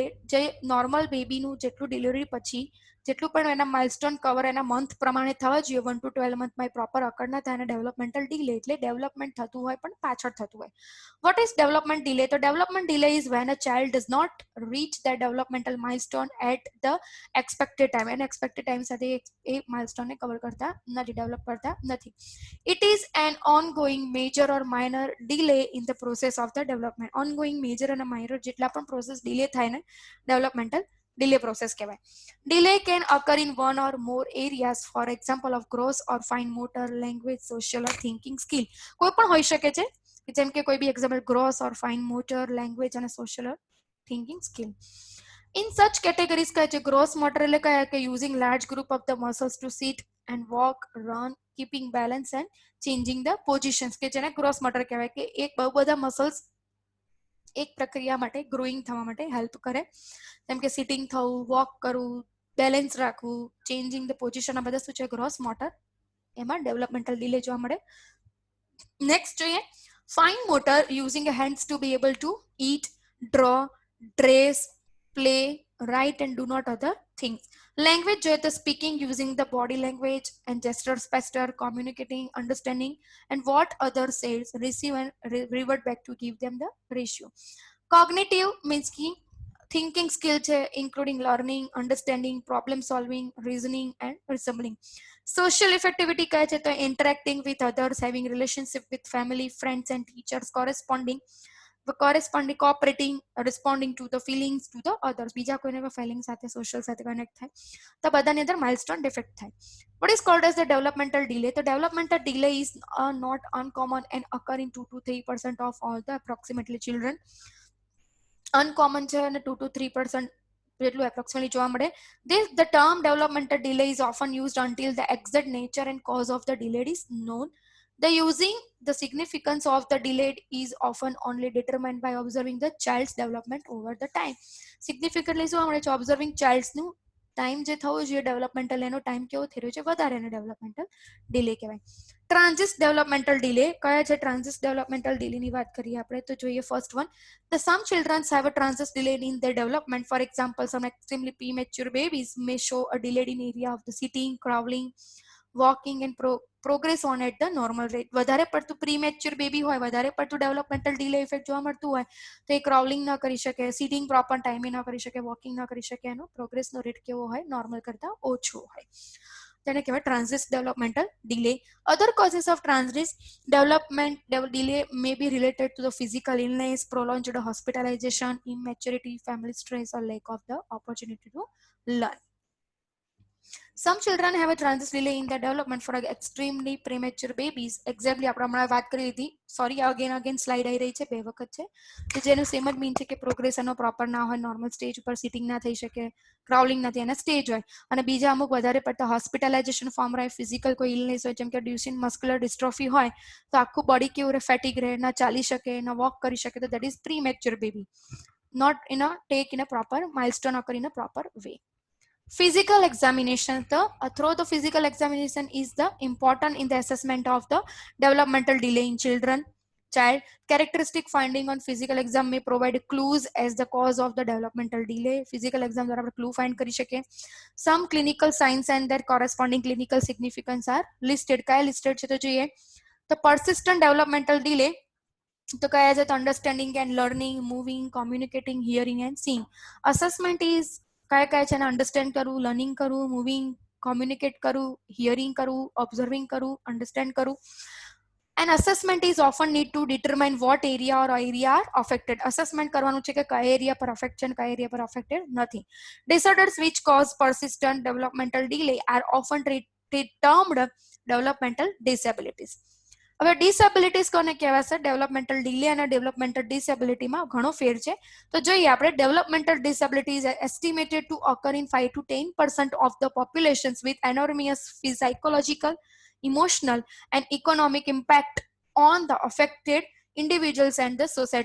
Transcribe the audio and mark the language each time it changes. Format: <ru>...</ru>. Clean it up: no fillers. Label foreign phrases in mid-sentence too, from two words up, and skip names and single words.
<gu>જે નોર્મલ બેબીનું જેટલું ડિલિવરી પછી જેટલું પણ એના માઇલસ્ટોન કવર એના મંથ પ્રમાણે થવા જોઈએ 1 to 12 મંથમાં પ્રોપર અકર ના થાય, અને</gu> <en>developmental delay</en> <gu>એટલે ડેવલપમેન્ટ થતું હોય પણ પાછળ થતું હોય.</gu> <en>What is development delay? તો development delay is when a child does not reach the developmental milestone at the expected time.</en> <gu>એને એક્સપેક્ટેડ ટાઈમ સાથે એ માઇલસ્ટોનને કવર કરતા નથી, ડેવલપ કરતા નથી.</gu> <en>It is an ongoing major or minor delay in the process of the development. Ongoing major</en> <gu>અને minor જેટલા પણ પ્રોસેસ ડિલે થાય ને</gu> <en>developmental delay process</en> <gu>કહેવાય.</gu> <en>Delay can occur in one or more areas, for example of gross or fine motor, language, social or thinking skill.</en> <gu>કોઈ પણ હોઈ શકે છે, જેમ કે કોઈ બી એક્ઝામ્પલ</gu> <en>gross or fine motor, language</en> <gu>અને</gu> <en>social or thinking skill. In such categories</en> <gu>કહે છે</gu> <en>gross motor</en> <gu>એટલે કયા કે</gu> <en>using large group of the muscles to sit and walk, run, keeping balance and changing the positions,</en> <gu>કે જેને</gu> <en>gross motor</en> <gu>કહેવાય, કે એક બહુ બધા મસલ્સ એક પ્રક્રિયા માટે ગ્રોઈંગ થવા માટે હેલ્પ કરે, જેમ કે સિટિંગ થવું, વોક કરવું, બેલેન્સ રાખવું,</gu> <en>changing the position,</en> <gu>આ બધા શું છે</gu> <en>gross motor,</en> <gu>એમાં</gu> <en>developmental delay</en> <gu>જોવા મળે.</gu> <en>નેક્સ્ટ જોઈએ fine motor, using hands to be able to eat, draw, dress, play, write and do not other things. Language</en> <gu>જોઈએ તો</gu> <en>speaking using the body language and gestures, gesture, communicating, understanding and what others says, receive and revert back to give them the ratio. Cognitive means ki thinking skill છે, including learning, understanding, problem solving, reasoning and resembling. Social effectivity</en> <gu>કહે છે તો</gu> <en>interacting with others, having relationship with family, friends and teachers, corresponding, cooperating, responding to the feelings to the others,</en> <gu>બીજા કોઈને ફીલિંગ સાથે સોશિયલ સાથે કનેક્ટ થાય તો બધાની અંદર માઇલસ્ટોન ડિફેક્ટ થાય.</gu> <en>What is called as the developmental delay? The developmental delay is not uncommon and occur in 2 to 3% of all the approximately children.</en> <gu>Uncommon છે અને 2 to 3% જેટલું approximately જોવા મળે.</gu> <en>The term developmental delay is often used until the exact nature and cause of the delay is known. The using the significance of the delay is often only determined by observing the child's development over the time.</en> <gu>Significantly શું મળે છે?</gu> <en>Observing child's</en> <gu>નું ટાઈમ જે થવો જોઈએ ડેવલપમેન્ટલ, એનો ટાઈમ કેવો થઈ રહ્યો છે વધારે, એને</gu> <en>developmental delay</en> <gu>કહેવાય.</gu> <en>transit developmental delay</en> <gu>કયા છે? ટ્રાન્ઝિટ ડેવલપમેન્ટલ ડિલેની વાત કરીએ આપણે તો જોઈએ</gu> <en>first one, the some children have a transit delay in their development. For example, some extremely premature babies may show a delayed in area of the sitting, crawling, walking and progress on at the normal rate.</en> <gu>વધારે પડતું</gu> <en>premature baby</en> <gu>હોય, વધારે પડતું</gu> <en>developmental delay effect</en> <gu>જોવા મળતું હોય તો એ ક્રાઉલિંગ ન કરી શકે, સિટિંગ પ્રોપર ટાઈમે ન કરી શકે, વોકિંગ ન કરી શકે, એનો પ્રોગ્રેસનો રેટ કેવો હોય? નોર્મલ કરતા ઓછો હોય, તેને કહેવાય</gu> <en>transit developmental delay. Other causes of transit development delay may be related to the physical illness, prolonged hospitalization, immaturity, family stress or lack of the opportunity to learn. Some children have a transit delay in their development for extremely premature babies.</en> <gu>Exactly આપણે હમણાં વાત કરી હતી,</gu> <en>sorry again slide</en> <gu>આવી રહી છે, બે વખત છે, કે જેનું સેમ જ મીન છે કે પ્રોગ્રેસ એનો પ્રોપર ના હોય,</gu> <en>normal stage</en> <gu>ઉપર સિટિંગ ના થઈ શકે, ક્રાઉલિંગ નથી, એના સ્ટેજ હોય, અને બીજા અમુક વધારે પડતા હોસ્પિટલાઇઝેશન ફોર્મ રહે, ફિઝિકલ કોઈ ઇલનેસ હોય, જેમ કે</gu> <en>Duchenne muscular dystrophy</en> <gu>હોય તો આખું બોડી કેવું રહે? ફેટિક રહે, ના ચાલી શકે, ના વોક કરી શકે, તો</gu> <en>that is premature baby, not in a take in a proper milestone occur in a proper way. Physical examination, through the physical examination is the important in the assessment of the developmental delay in child. Characteristic finding on physical exam may provide clues as the cause of the developmental delay.</en> <gu>Physical exam દ્વારા આપણે clue find કરી શકીએ.</gu> <en>Some clinical signs and their corresponding clinical significance are listed.</en> <gu>કયા listed છે તો જોઈએ તો</gu> <en>persistent developmental delay</en> <gu>તો કયા છે તો</gu> <en>understanding and learning, moving, communicating, hearing and seeing. Assessment is</en> <gu>કયા કયા છે? અંડરસ્ટેન્ડ કરવું, લર્નિંગ કરવું, મૂવિંગ, કોમ્યુનિકેટ કરવું, હિયરિંગ કરવું, ઓબ્ઝર્વિંગ કરવું, અંડરસ્ટેન્ડ કરવું.</gu> <en>An assessment is often need to determine what area or area are affected.</en> <gu>Assessment કરવાનું છે કે કયા એરિયા પર અફેક્ટ છે અને કયા એરિયા પર અફેક્ટેડ નથી.</gu> <en>Disorders which cause persistent developmental delay are often termed developmental disabilities.</en> <gu>હવે ડિસેબિલિટીઝ કોને કહેવાશે?</gu> <en>developmental delay</en> <gu>અને ડેવલપમેન્ટલ ડિસેબિલિટીમાં ઘણો ફેર છે. તો જોઈએ આપણે</gu> <en>developmental disability is estimated to occur in 5 to 10% of the populations with enormous psychological, emotional and economic impact on the affected individuals and the society.</en>